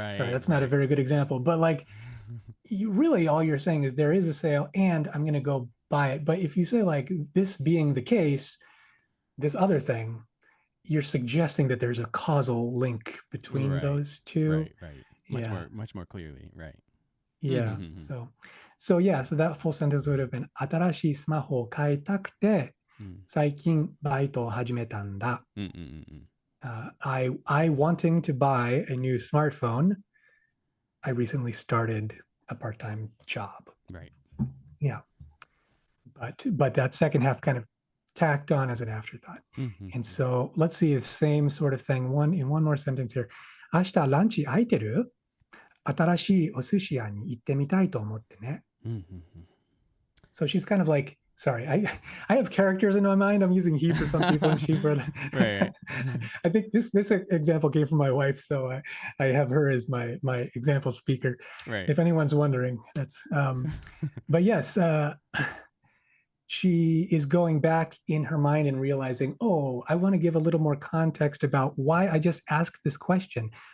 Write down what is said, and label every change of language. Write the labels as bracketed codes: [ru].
[en] Sorry, that's not a very good example, but like you really all you're saying is there is a sale and I'm going to go buy it. But if you say like this being the case, this other thing, you're suggesting that there's a causal link between those two. Right. Much more clearly, right. Yeah. So that full sentence would have been [ja] 新しいスマホを買いたくて最近バイトを始めたんだ。 [en] I wanting to buy a new smartphone, I recently started a part-time job. Right. Yeah. But that second half kind of tacked on as an afterthought. And so let's see the same sort of thing in one more sentence here. [ja] 明日ランチ空いてる？新しいお寿司屋に行ってみたいと思ってね。 [en] So she's kind of like, sorry, I have characters in my mind. I'm using he for some people and she for right. I think this example came from my wife, so I have her as my example speaker. Right. If anyone's wondering, that's but yes, she is going back in her mind and realizing, oh, I want to give a little more context about why I just asked this question.